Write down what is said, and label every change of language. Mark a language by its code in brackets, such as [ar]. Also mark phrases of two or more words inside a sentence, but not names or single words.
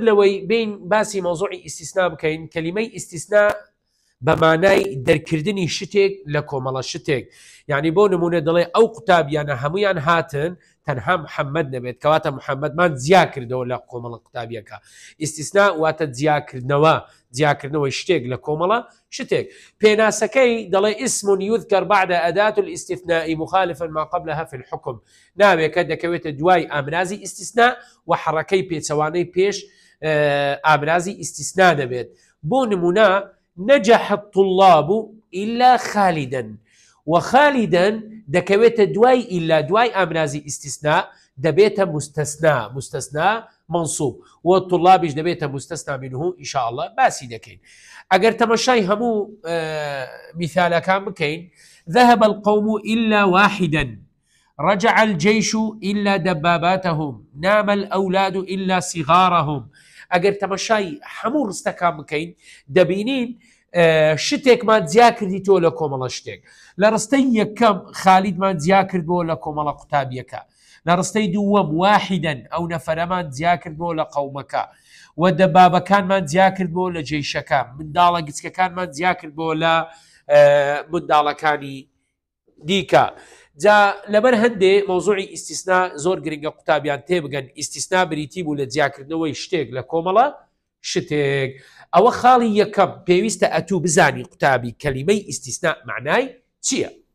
[ckb] لەوەی بین باسی مەوزوعی ئیستیسنا بکەین کەلیمەی ئیستیسنا بە مانای دەرکردنی شتێک لە کۆمەڵە شتێک یعنی بۆ نمونە دەڵێ ئەو قوتابیانە هەمویان هاتن تەنها محەممەد نەبێت کەواتە محەممەدمان جیا کردەوە لە کۆمەڵە قوتابیەکە ئیستیسنا واتە جیاکردنەوەی شتێک لە کۆمەڵە شتێک پێناسەکەی دەڵێ [ar] اسم يذكر بعد أداة الاستثناء مخالفا ما قبلها في الحكم [ckb] ناوێکە دەکەوێتە دوای ئامرازی ئیستیسنا و حڕەکەی پێچەوانەی پێش ئامرازی ئیستیسنا دەبێت بۆ نمونە [ar] نجح الطلاب إلا خالدا [ckb] وخالدا دەکەوێتە دوای ئیلا دوای ئامرازی ئیستیسنا دەبێتە مستەسنا منصوب و طلابیش دەبێتە مستەسنا منه [ar] إن شاء الله [ckb] باسی دەکەین ئەگەر تەمەشای هەموو مثالەکان بکەین [ar] ذهب القوم إلا واحدا رجع الجيش إلا دباباتهم نام الأولاد إلا صغارهم [ckb] ئەگەر تەمەشای هەموو ڕستەکان بکەین دەبینین شتێکمان جیا کردیتەوە لە کۆمەڵە شتێک لە ڕستەی یەکەم خالیدمان جیا کردبەوە لە کۆمەڵە قوتابیەکە لە ڕستەی دووەم واحدەن ئەو نەفەرەمان جیا کردبەوە لە قەومەکە و دەبابەکانمان جیا کردبەوە لە جێیشەکە منداڵە گچکەکانمان جیا کردبەوە لە منداڵەکانی دیکە جا لەبەر هەندێ مەوزوعی ئیستیسنا زۆر گرنگە قوتابیان تێبگەن ئیستیسنا بریتی بوو لە جیاکردنەوەی شتێک لە کۆمەڵە شتێک ئەوە خاڵی یەکەم پێویستە ئەتوو بزانی قوتابی کەلیمەی ئیستیسنا معنای چییە